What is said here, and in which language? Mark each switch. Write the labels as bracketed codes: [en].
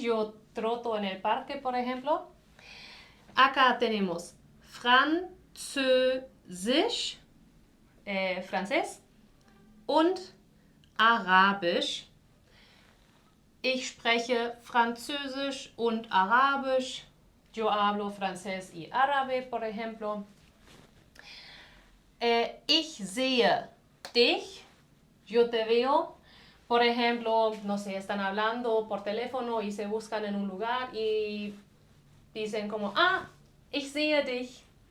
[es] Yo troto en el parque, por ejemplo. Acá tenemos [de] Französisch, [es] francés, [de] und Arabisch. Ich spreche Französisch und Arabisch. [es] Yo hablo francés y árabe, por ejemplo. [de] Ich sehe dich. [es] Yo te veo. Por ejemplo, no sé, están hablando por teléfono y se buscan en un lugar y dicen como, [de] ich sehe dich.